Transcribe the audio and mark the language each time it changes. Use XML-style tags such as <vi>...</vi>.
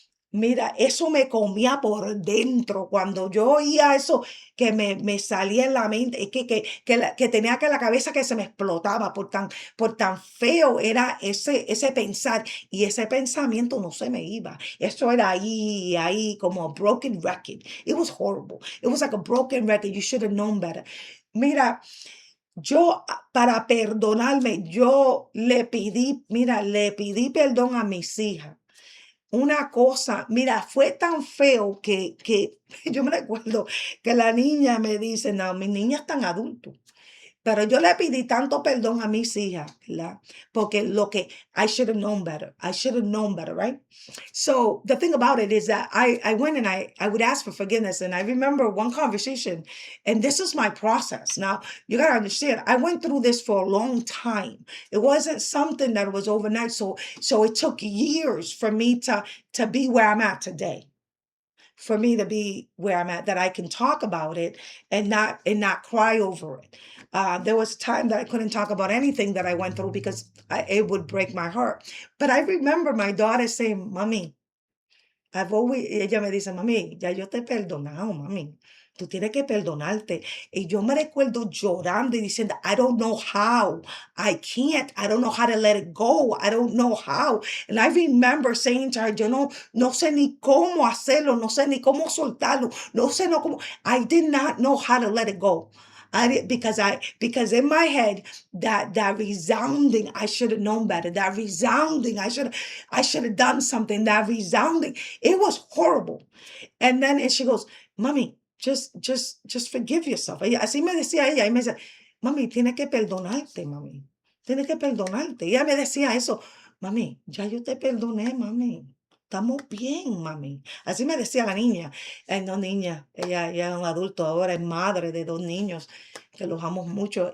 <es>Mira, eso me comía por dentro. Cuando yo oía eso que me salía en la mente, es que tenía que la cabeza que se me explotaba por tan feo era ese pensar. Y ese pensamiento no se me iba. Eso era ahí, como</es> <en>a broken record. It was horrible. It was like a broken record. You should have known better.</en> <es>Mira, para perdonarme, le pedí perdón a mis hijas. Una cosa, mira, fue tan feo que yo me recuerdo que la niña me dice, no, mis niñas están adultos. Pero yo le pedí tanto perdón a mis hijas, ¿verdad?</es> <en>Porque I should have known better. I should have known better, right? So the thing about it is that I went and I would ask for forgiveness. And I remember one conversation, and this is my process. Now, you got to understand, I went through this for a long time. It wasn't something that was overnight. So it took years for me to be where I'm at today, for me to be where I'm at, that I can talk about it and not cry over it. There was time that I couldn't talk about anything that I went through because it would break my heart. But I remember my daughter saying,</en> <es>"Mommy, ella me dice, mami, ya yo te he perdonado, mami. Tú tienes que perdonarte." Y yo me recuerdo llorando y diciendo,</es> <en>I don't know how. I can't. I don't know how to let it go. I don't know how. And I remember saying to her,</en> <es>yo no sé ni cómo hacerlo, no sé ni cómo soltarlo, no sé no cómo.</es> <en>I did not know how to let it go. Because in my head, that resounding, I should have known better. That resounding, I should have done something. That resounding, it was horrible. And she goes, "Mami, just forgive yourself."</en> <es>Así me decía ella, y me decía, "Mami, tienes que perdonarte, mami. Tienes que perdonarte." Ella me decía eso, "Mami, ya yo te perdoné, mami. Estamos bien, mami." Así me decía la niña. No, niña, ella es un adulto ahora, es madre de 2 niños, que los amo mucho.</es>